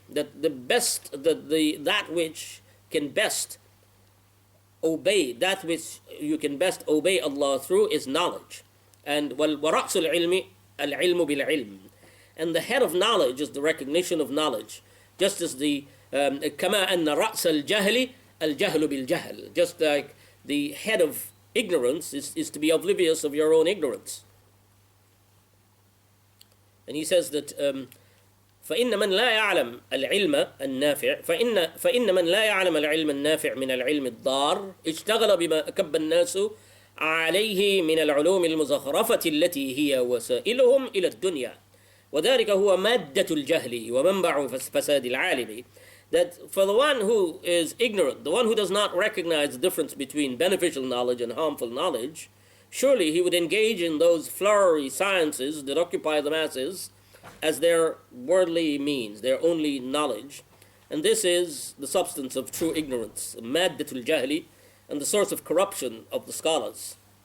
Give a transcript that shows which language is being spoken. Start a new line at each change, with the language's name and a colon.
English: That the best, that which can best obey, that which you can best obey Allah through is knowledge. And
Arabic: وَرَأْسُ الْعِلْمِ الْعِلْمُ بِالْعِلْمِ.
English: And the head of knowledge is the recognition of knowledge. Just as the
Arabic: كَمَا أَنَّ رَأْسَ الْجَهْلِ الْجَهْلُ بِالْجَهْلِ.
English: Just like the head of ignorance is to be oblivious of your own ignorance. And he says that
Arabic: فإن من لا يعلم العلم النافع فإن من لا يعلم العلم النافع من العلم الضار اشتغل بما أكب الناس عليه من العلوم المزخرفة التي هي وسائلهم إلى الدنيا وذلك هو مادة الجهل ومنبع فساد العالم.
English: That for the one who is ignorant, the one who does not recognize the difference between beneficial knowledge and harmful knowledge, surely he would engage in those flowery sciences that occupy the masses as their worldly means, their only knowledge. And this is the substance of true ignorance, maddatul jahli, and the source of corruption of the scholars.